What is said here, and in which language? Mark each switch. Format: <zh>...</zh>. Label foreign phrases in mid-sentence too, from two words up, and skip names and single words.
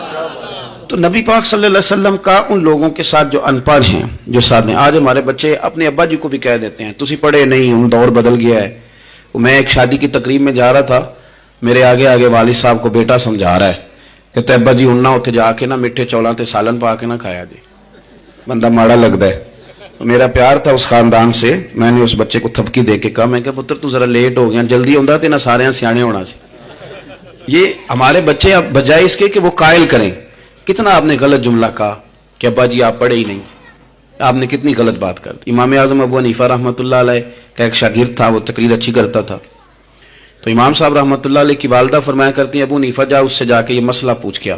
<ur>تو نبی پاک صلی اللہ علیہ وسلم کا ان لوگوں کے ساتھ جو ان پڑھ ہیں، جو ساتھ ہیں، آج ہمارے بچے اپنے ابا جی کو بھی کہہ دیتے ہیں</ur> <pa>تسی پڑھے نہیں،</pa> <ur>ان دور بدل گیا ہے۔ میں ایک شادی کی تقریب میں جا رہا تھا، میرے آگے آگے والد صاحب کو بیٹا سمجھا رہا ہے کہ ابا جی</ur> <pa>ہن نہ اتنے جا کے نہ میٹھے چولاں تے سالن پا کے نہ کھایا جی،</pa> <ur>بندہ ماڑا لگتا ہے۔ میرا پیار تھا اس خاندان سے، میں نے اس بچے کو تھپکی دے کے کہا، میں کہ</ur> <pa>پتر تو ذرا لیٹ ہو گیا، جلدی ہوندا تے نہ سارے سیانے ہونا سی۔</pa> <ur>یہ ہمارے بچے اب بجائے اس کے کہ وہ قائل کریں، کتنا آپ نے غلط جملہ کہا کہ ابا جی آپ پڑھے ہی نہیں، آپ نے کتنی غلط بات کر دی۔ امام اعظم ابو حنیفہ رحمۃ اللہ علیہ کا ایک شاگرد تھا، وہ تقریر اچھی کرتا تھا، تو امام صاحب رحمۃ اللہ علیہ کی والدہ فرمایا کرتی ہیں ابو حنیفہ جا اس سے جا کے یہ مسئلہ پوچھ کیا۔</ur>